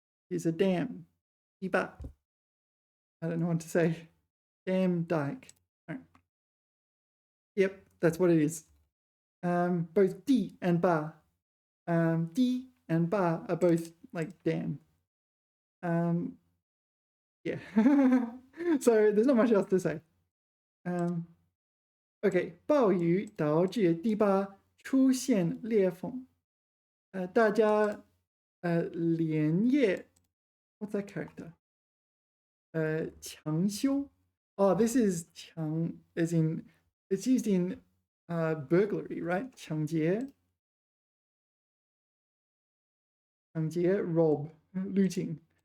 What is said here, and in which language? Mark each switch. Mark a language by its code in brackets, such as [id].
[en] It's a dam. 堤坝.I don't know what to say. Dam, dike. Right. Yep, that's what it is. Both 堤 and 坝. 堤 and 坝 are both like dam. Yeah. So there's not much else to say. [zh] Okay, 暴雨导致堤坝出现裂缝. 大家连夜 [en] what's that character? [zh] 强修. [en] Oh, this is 强 as in it's used in burglary, right? 抢劫, rob, looting.